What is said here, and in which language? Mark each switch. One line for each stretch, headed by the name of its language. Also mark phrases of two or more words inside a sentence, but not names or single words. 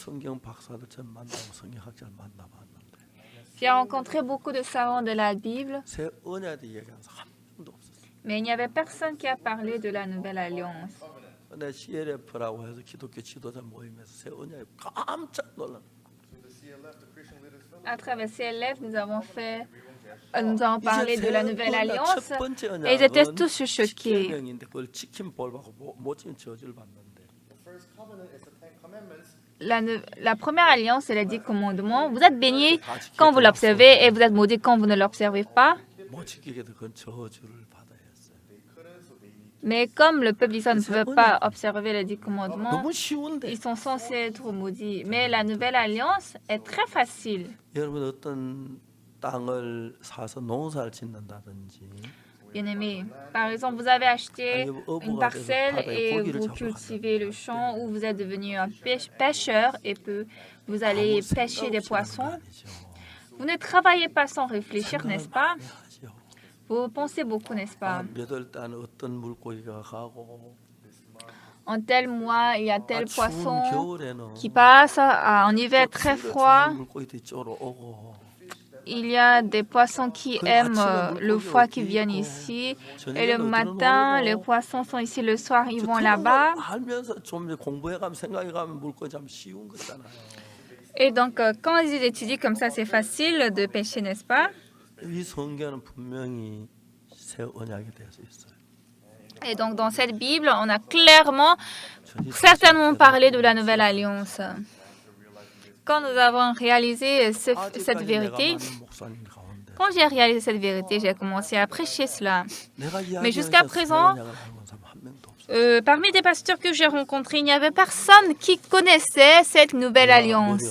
French: J'ai rencontré beaucoup de savants de la Bible, mais il n'y avait personne qui a parlé de la Nouvelle Alliance. À travers CLF, nous avons fait nous avons parlé de la Nouvelle Alliance
Korean: 첫 번째
French: et ils étaient
Korean: 언약은
French: tous choqués.
Korean: 십계명인데 그걸 지키면 볼 받고 못 지키면 저주를 받는데.
English: The first covenant is the Ten Commandments.
French: La première alliance, c'est les 10 commandements. Vous êtes bénis quand vous l'observez et vous êtes maudits quand vous ne l'observez pas.
Korean: 못 지키게도 그건 저주를 받아야 했어요.
French: Mais comme le peuple d'Israël ne pouvait pas observer les 10 commandements,
Korean: 너무 쉬운데.
French: ils sont censés être maudits. Mais la nouvelle alliance est très facile.
Korean: 여러분 어떤 땅을 사서 농사를 짓는다든지
French: Bien-aimés, par exemple, vous avez acheté une parcelle et vous cultivez le champ ou vous êtes devenu un pêcheur et vous allez pêcher des poissons. Vous ne travaillez pas sans réfléchir, n'est-ce pas? Vous pensez beaucoup, n'est-ce pas?
Korean: 몇월 달 어떤 물고기가 가고
French: En tel mois, il y a tel
Korean: 추운
French: poisson
Korean: 겨울에는
French: qui passe. En hiver très froid,
Korean: 물고기들이 쪼러 오고
French: il y a des poissons qui aiment le froid qui viennent ici. Et le matin, les poissons sont ici. Le soir, ils vont là-bas.
Korean: 알면서 좀 공부해가면 생각해가면 물고기 참 쉬운 거잖아요.
French: Et donc, quand ils étudient comme ça, c'est facile de pêcher, n'est-ce pas?
Korean: 이 성경은 분명히 새 언약이 되어 있어요.
French: Et donc, dans cette Bible, on a clairement, certainement parlé de la Nouvelle Alliance. Quand nous avons réalisé cette vérité, quand j'ai réalisé cette vérité, j'ai commencé à prêcher cela. Mais jusqu'à présent, parmi des pasteurs que j'ai rencontrés, il n'y avait personne qui connaissait cette nouvelle alliance.